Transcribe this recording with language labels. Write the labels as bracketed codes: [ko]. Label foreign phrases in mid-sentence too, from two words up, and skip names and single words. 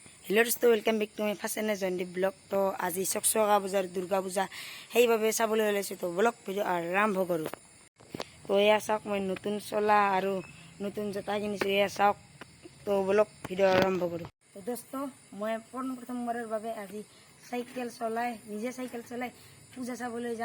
[hi] हेलो दोस्तों [en] welcome back to my first channel [hi] जयदीप ब्लग। तो आज चकचका बजार दुर्गा पूजा [as] সেইভাবে চাবলৈ ওলাইছো। তো ব্লগ ভিডিও আৰম্ভ কৰোঁ। তো এয়া চাওক মই নতুন চলা আৰু নতুন জোতা কিনিছোঁ। এয়া চাওক। তো ব্লগ ভিডিও আৰম্ভ কৰোঁ। তো দোস্ত মই প্ৰথমবাৰৰ বাবে আজি চাইকেল চলাই নিজে চাইকেল চলাই পূজা চাবলৈ যাম।